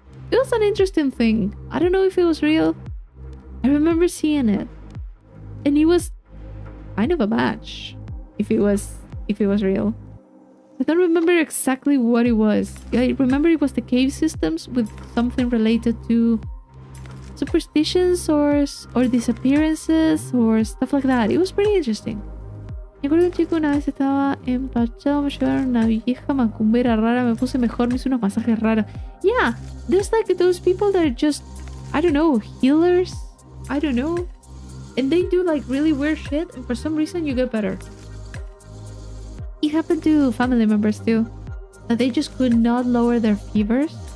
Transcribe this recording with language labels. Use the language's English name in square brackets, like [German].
[English] It was an interesting thing. I don't know if it was real. I remember seeing it, and it was kind of a match. If it was real, I don't remember exactly what it was. I remember it was the cave systems with something related to superstitions or disappearances or stuff like that. It was pretty interesting. [Spanish] Me acuerdo que un chico una vez estaba empachado, me llevaron una vieja macumbera rara, me puse mejor, me hizo unos masajes raros. [English] Yeah, there's like those people that are just, I don't know, healers? I don't know. And they do like really weird shit, and for some reason you get better. It happened to family members too, that they just could not lower their fevers.